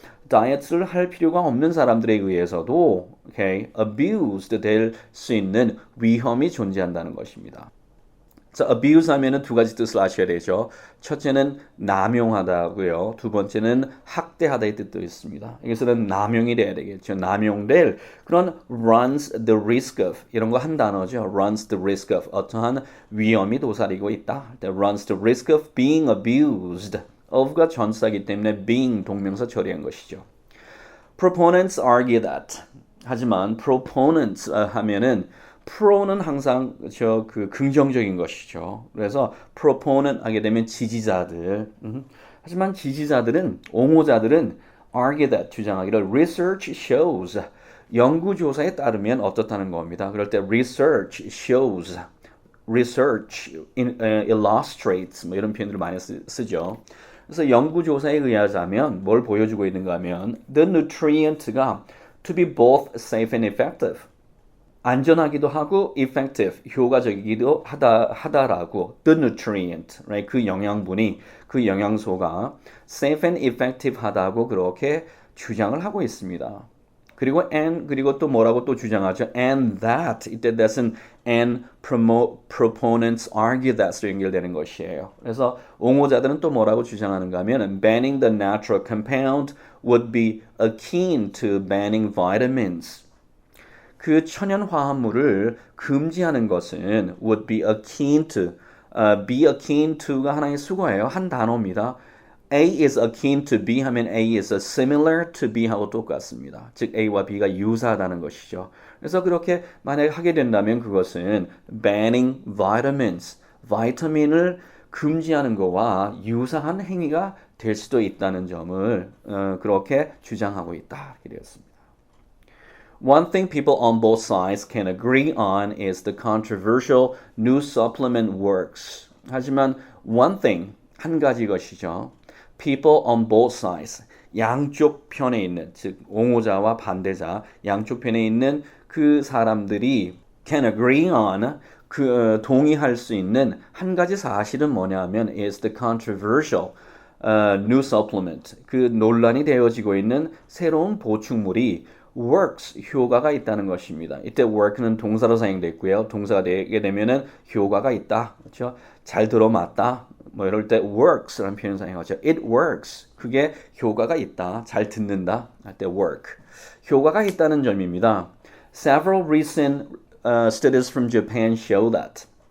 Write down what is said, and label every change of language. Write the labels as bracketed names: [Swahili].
[Korean] 다이어트를 할 필요가 없는 사람들에 의해서도 abused 될 수 있는 위험이 존재한다는 것입니다. 자, abuse 하면은 두 가지 뜻을 아셔야 되죠. 첫째는 남용하다고요. 두 번째는 학대하다의 뜻도 있습니다. 여기서는 남용이 돼야 되겠죠. 남용될 그런 runs the risk of 이런 거 한 단어죠. [English] runs the risk of [Korean] 어떠한 위험이 도사리고 있다. [English] runs the risk of being abused. [Korean] of가 전사이기 때문에 being 동명사 처리한 것이죠. [English] Proponents argue that. [Korean] 하지만 [English] proponents 하면은 [Korean] pro는 항상 그 긍정적인 것이죠. 그래서 proponent 하게 되면 지지자들. 하지만 지지자들은 옹호자들은 [English] argue that [Korean] 주장하기를 [English] research shows [Korean] 연구조사에 따르면 어떻다는 겁니다. 그럴 때 [English] research shows research illustrates [Korean] 뭐 이런 표현들을 많이 쓰죠. 그래서 연구조사에 의하자면 뭘 보여주고 있는가 하면 the nutrient가 [English] to be both safe and effective [Korean] 안전하기도 하고 effective 효과적이기도 하다라고 the nutrient right? 그 영양분이 그 영양소가 safe and effective 하다고 그렇게 주장을 하고 있습니다. 그리고 또 뭐라고 또 주장하죠? [English] And that [Korean] 이때 [English] that은 and proponents argue that [Korean] 으로 연결되는 것이에요. 그래서 옹호자들은 또 뭐라고 주장하는가 하면 [English] banning the natural compound would be akin to banning vitamins. [Korean] 그 천연 화합물을 금지하는 것은 would be akin to, be akin to가 하나의 수거예요. 한 단어입니다. [English] A is akin to B [Korean] 하면 [English] A is similar to B [Korean] 하고 똑같습니다. 즉 A와 B가 유사하다는 것이죠. 그래서 그렇게 만약에 하게 된다면 그것은 banning vitamins, 바이타민을 금지하는 것과 유사한 행위가 될 수도 있다는 점을 그렇게 주장하고 있다. 이렇게 되었습니다. [English] One thing people on both sides can agree on is the controversial new supplement works. [Korean] 하지만 one thing, 한 가지 것이죠. [English] People on both sides, [Korean] 양쪽 편에 있는, 즉 옹호자와 반대자, 양쪽 편에 있는 그 사람들이 [English] can agree on, [Korean] 동의할 수 있는 한 가지 사실은 뭐냐 하면 [English] is the controversial new supplement. [Korean] 그 논란이 되어지고 있는 새로운 보충물이 works, 효과가 있다는 것입니다. 이때 work는 동사로 사용됐고요. 동사가 되게 되면은 효과가 있다. 그렇죠? 잘 들어맞다. 뭐 이럴 때 works라는 표현 사용하죠. [English] It works. [Korean] 그게 효과가 있다. 잘 듣는다. 할 때 work. 효과가 있다는 점입니다. [English] Several recent studies from Japan show that.